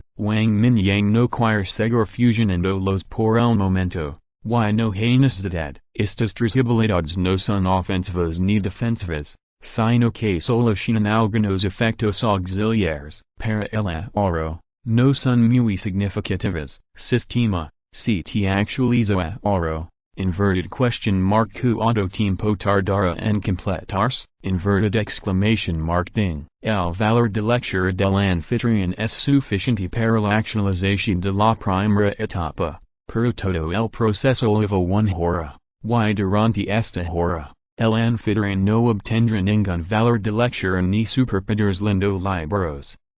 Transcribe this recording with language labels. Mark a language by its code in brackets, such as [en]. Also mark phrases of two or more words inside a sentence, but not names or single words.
[es] Wang Mingyang no quiere seguir fusionándolos por el momento, y no hay necesidad. Estas 3 habilidades no son ofensivas ni defensivas, sino que solo tienen algunos efectos auxiliares. Para el ahorro, no son muy significativas. Sistema, si te actualiza ahorro. [en] Inverted question mark [es] cuánto tiempo tardará en completarse, [en] inverted exclamation mark ding. [es] El valor de lectura del anfitrión es suficiente para la actualización de la primera etapa, pero todo el proceso lleva 1 hora, y durante esta hora, el anfitrión no obtendrá ningún valor de lectura ni superpowers lendo libros.